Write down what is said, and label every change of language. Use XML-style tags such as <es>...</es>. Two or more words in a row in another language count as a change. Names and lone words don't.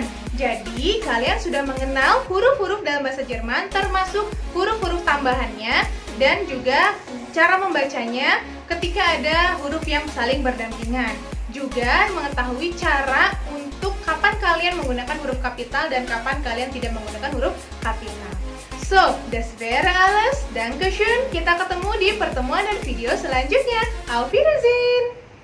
<id>Jadi, kalian sudah mengenal huruf-huruf dalam bahasa Jerman, termasuk huruf-huruf tambahannya, dan juga cara membacanya ketika ada huruf yang saling berdampingan. Juga mengetahui cara untuk kapan kalian menggunakan huruf kapital dan kapan kalian tidak menggunakan huruf kapital.</id> <de>So, das wäre alles. Dankeschön.</de> <id>Kita ketemu di pertemuan dan video selanjutnya.</id> <de>Auf Wiedersehen.</de>